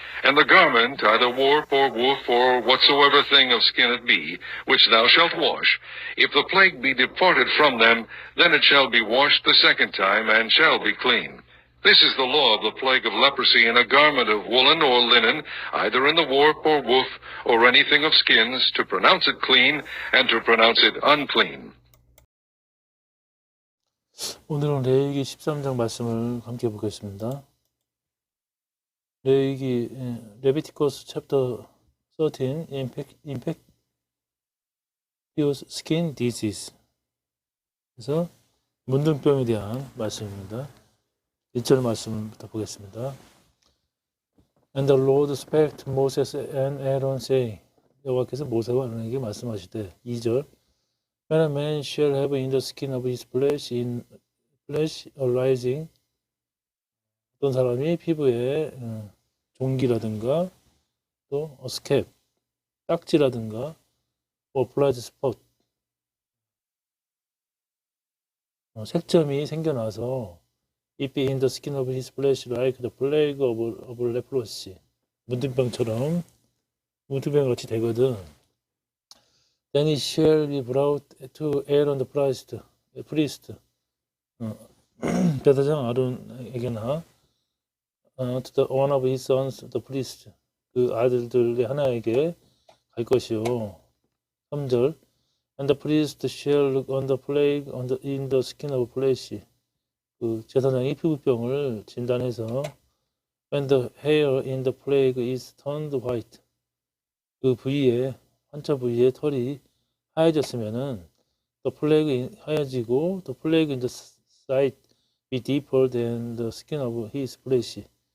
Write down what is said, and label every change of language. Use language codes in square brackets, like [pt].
[en] And the garment, either warp or woof, or whatsoever thing of skin it be, which thou shalt wash, if the plague be departed from them, then it shall be washed the second time, and shall be clean. This is the law of the plague of leprosy in a garment of woolen or linen, either in the warp or woof, or anything of skins, to pronounce it clean, and to pronounce it unclean. [ko] 오늘은 레위기 13장 말씀을 함께 보겠습니다. 레위기 레비티커스 챕터 13 [en] infectious skin disease. [ko] 그래서 문둥병에 대한 말씀입니다. 1절 말씀부터 보겠습니다. [en] And the Lord spake to Moses and Aaron, saying, [ko] 여호와께서 모세와 아론에게 말씀하시되 [en] 2절 When a man shall have in the skin of his flesh arising, [ko] 어떤 사람이 피부에 종기라든가 또 스캡, 딱지라든가 [en] or blood spot, [ko] 색점이 생겨나서 [en] It be in the skin of his flesh like the plague of leprosy. [ko] 문둥병처럼 문둥병 같이 되거든. [en] Then he shall be brought to Aaron the priest. [ko] 대사장 아론에게나 [en] to the one of his sons, the priest. [ko] 그 아들들의 하나에게 갈 것이요. 3절. [en] And the priest shall look on the plague in the skin of flesh. [ko] 그 제사장이 피부병을 진단해서 [en] when the hair in the plague is turned white. [ko] 그 부위에 환자 부위에 털이 하얘졌으면은 [en] the plague [ko] 하얘지고 [en] the plague in the site be deeper than the skin of his flesh.